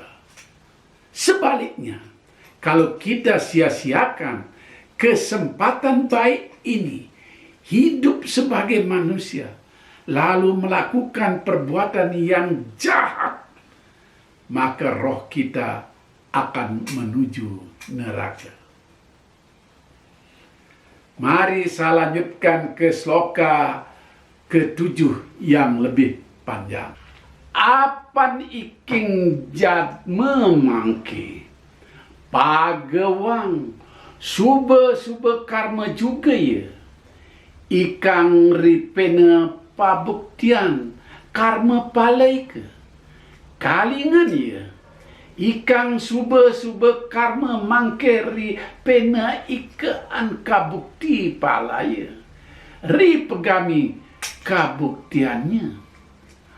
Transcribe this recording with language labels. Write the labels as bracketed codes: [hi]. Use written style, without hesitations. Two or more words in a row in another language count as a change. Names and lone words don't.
[id] Sebaliknya, kalau kita sia-siakan kesempatan baik ini, hidup sebagai manusia, lalu melakukan perbuatan yang jahat, maka roh kita akan menuju neraka. Mari saya lanjutkan ke sloka ke-7 yang lebih panjang. [kaw] Apan iking jad memangke, pagawang suba karma juga ya, ikang ripena pabuktian karma palai ke kalingan ya, ikang suba karma mangke ripena ikaan kabukti palai ri pegami kabuktiannya.